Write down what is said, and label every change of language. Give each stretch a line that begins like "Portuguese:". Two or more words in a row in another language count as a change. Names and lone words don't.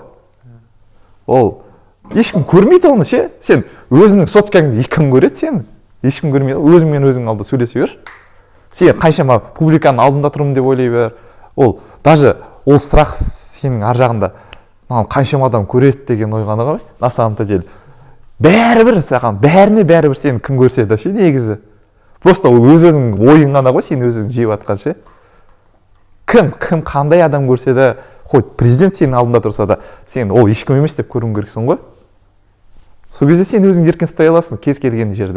Kazakh: Ол ешкім көрмейді оны ше. Сен өзіңнің соткаңды кім көреді сені? Ешкім көрмейді. Өзіңмен өзің алда сөйлесе бер. Сен қаншама публиканың алдында тұрмын деп ойлай бер. Ол даже ол страх сенің ар жағында қаншама адам көреді деген ой ғана ғой.
Russian: На самом деле
Kazakh: бәрібір саған, бәріне бәрібір сені кім көрсе де ше негізі. Просто ол өз-өзің ойың ғана ғой, сен өзің жеп атқан ше. Кім қандай адам көрсе де, хоть президент сенің алдында тұрса да, сен ол ешкім емес деп көруің керексің ғой. Сол кезде сен өзің еркін ұстай аласың кез келген жерде.